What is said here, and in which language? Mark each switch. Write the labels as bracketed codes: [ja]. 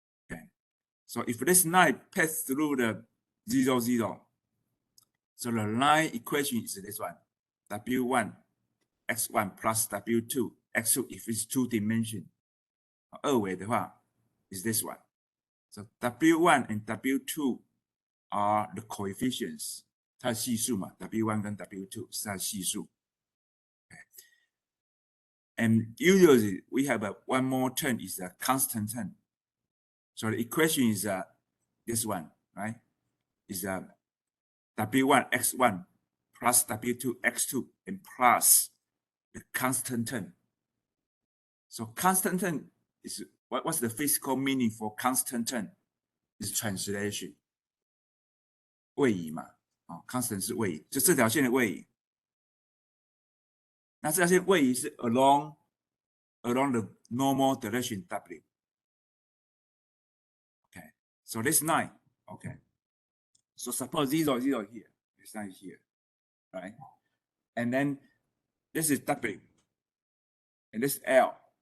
[en] Okay, so if this line passes through the 0, 0, so the line equation is this one, W1 x1 plus W2 x2 if it's two dimension. [zh] 二维的话 [en] is this one. So W1 and W2 are the coefficients. [zh] 它的系数嘛 W1 跟 W2 是它的系数。 [en] Okay. And usually we have one more term is a constant term. So the equation is this one, right? Is W1 x1 plus W2 X2 and plus the constant term. So constant term is what's the physical meaning for constant term? Is translation. [zh] 位移嘛，constant 是位移，就这条线的位移。那这条线位移是 [en] along the normal direction W. Okay, so this line, okay. So suppose 0, 0 here, this line here, right? And then this is W, and this is L.